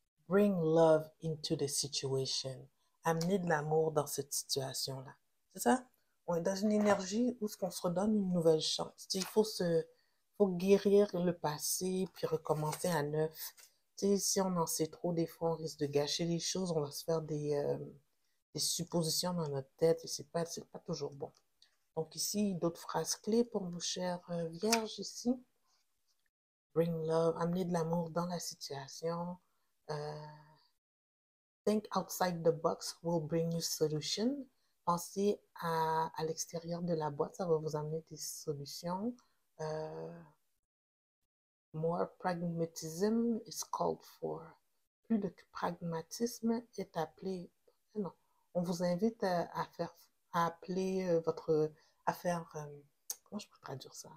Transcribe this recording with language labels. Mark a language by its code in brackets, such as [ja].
[en] Bring love into the situation. [fr] Amener de l'amour dans cette situation-là. C'est ça? On est dans une énergie où on se redonne une nouvelle chance. Faut guérir le passé puis recommencer à neuf. Si on en sait trop, des fois, on risque de gâcher les choses. On va se faire des suppositions dans notre tête et c'est pas toujours bon. Donc ici, d'autres phrases clés pour nos chères vierges ici. [en] Bring love, [fr] amener de l'amour dans la situation. [en] Euh, Think outside the box will bring you solution. [fr] Pensez à l'extérieur de la boîte, ça va vous amener des solutions. [en] More pragmatism is called for. [fr] plus de pragmatisme est appelé. Non, on vous invite à appeler à faire, comment je peux traduire ça?